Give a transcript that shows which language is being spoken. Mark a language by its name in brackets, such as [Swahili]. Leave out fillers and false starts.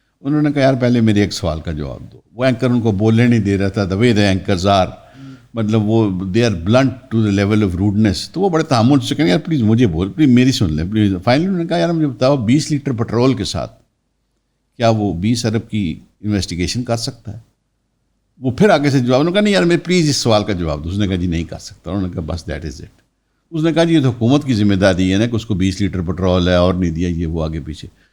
[Urdu] انہوں نے کہا یار پہلے میرے ایک سوال کا جواب دو. وہ اینکر ان کو بولنے نہیں دے رہا تھا. [English] the way the anchors are, [Urdu] مطلب وہ [English] They are blunt to the level of rudeness. [Urdu] تو وہ بڑے تحمل سے کہیں یار پلیز مجھے بول، پلیز میری سن لیں پلیز. فائنلی انہوں نے کہا یار مجھے بتاؤ 20 لیٹر پٹرول کے ساتھ کیا وہ 20 ارب کی انویسٹیگیشن کر سکتا ہے؟ وہ پھر آگے سے جواب، انہوں نے کہا نہیں یار میں پلیز اس سوال کا جواب دو. اس نے کہا جی نہیں کر سکتا. انہوں نے کہا بس [English] That is it. [Urdu] اس نے کہا جی یہ تو حکومت کی ذمہ داری ہے نا کہ اس کو 20 لیٹر پٹرول ہے اور نہیں دیا، یہ وہ آگے پیچھے.